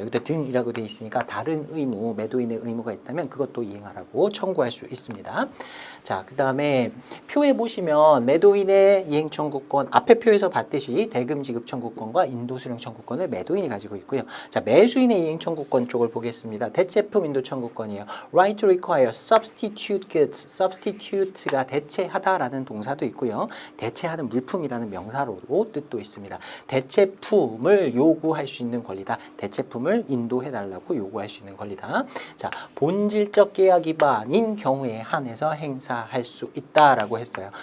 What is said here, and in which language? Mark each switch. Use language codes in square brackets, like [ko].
[ko] 여기도 등이라고 되어 있으니까 다른 의무, 매도인의 의무가 있다면 그것도 이행하라고 청구할 수 있습니다. 자, 그다음에 표에 보시면 매도인의 이행 청구권 앞에 표에서 봤듯이 대금 지급 청구권과 인도 수령 청구권을 매도인이 가지고 있고요. 자, 매수인의 이행 청구권 쪽을 보겠습니다. 대체품 인도 청구권이에요. [en] Right to require substitute goods. [ko] substitute가 대체하다라는 동사도 있고요. 대체하는 물품이라는 명사로도 뜻도 있습니다. 대체품을 요구할 수 있는 권리다. 대체품을 인도해달라고 요구할 수 있는 권리다. 자, 본질적 계약 위반인 경우에 한해서 행사할 수 있다라고 했어요.